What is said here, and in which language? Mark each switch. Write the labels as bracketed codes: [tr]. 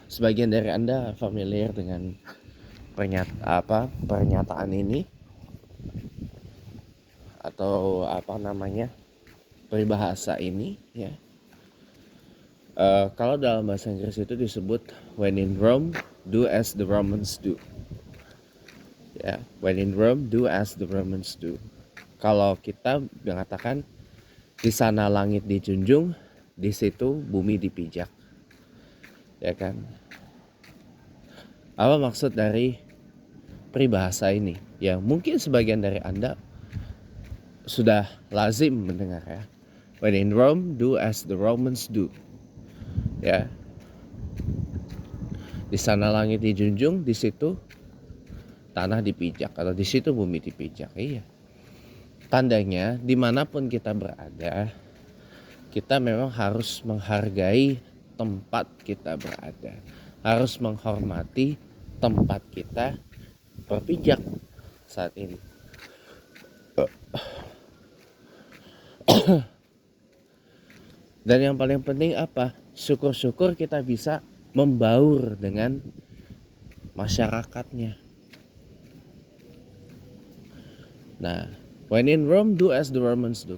[id] Sebagian dari Anda familiar dengan pernyataan ini atau peribahasa ini ya. Kalau dalam bahasa Inggris itu disebut [en] when in Rome, do as the Romans do. Ya, when in Rome, do as the Romans do. [id] Kalau kita mengatakan di sana langit dijunjung, di situ bumi dipijak. Ya kan? Apa maksud dari peribahasa ini? Ya, mungkin sebagian dari Anda sudah lazim mendengar ya. [en] When in Rome, do as the Romans do. [id] Ya. Di sana langit dijunjung, di situ tanah dipijak, atau di situ bumi dipijak. Iya. Tandanya dimanapun kita berada, kita memang harus menghargai tempat kita berada, harus menghormati tempat kita berpijak saat ini. Dan yang paling penting apa? Syukur-syukur kita bisa membaur dengan masyarakatnya. [en] Nah, when in Rome, do as the Romans do.